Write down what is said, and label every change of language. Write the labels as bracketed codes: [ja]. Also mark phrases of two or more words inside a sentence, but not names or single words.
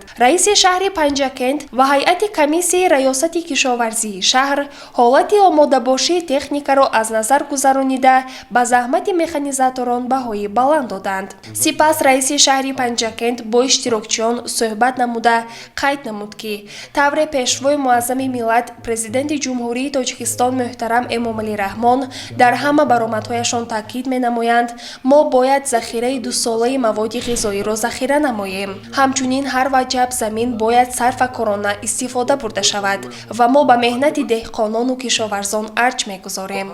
[fa] رئیس شهر پنجکند و هیئت کمیسیون ریاست کشاورزی شهر حالت آماده باشی تکنیک را از نظر گذرانیده به زحمت مکانیزاتوران بهای بلند دادند. سپس رئیس شهر پنجکند با اشتراکچیان صحبت نموده قید نمود که طور پیشوا [tg] Шурой Муаззами Миллат Президенти Ҷумҳурии Тоҷикистон муҳтарам Эмомалӣ Раҳмон дар ҳама баромадҳояшон таъкид менамоянд, мо бояд захираи дусолаи маводи ғизоиро захира намоем. Ҳамчунин ҳар ваҷаб замин бояд сарфакорона истифода бурда шавад ва мо ба меҳнати деҳқонону кишоварзон арҷ мегузорем.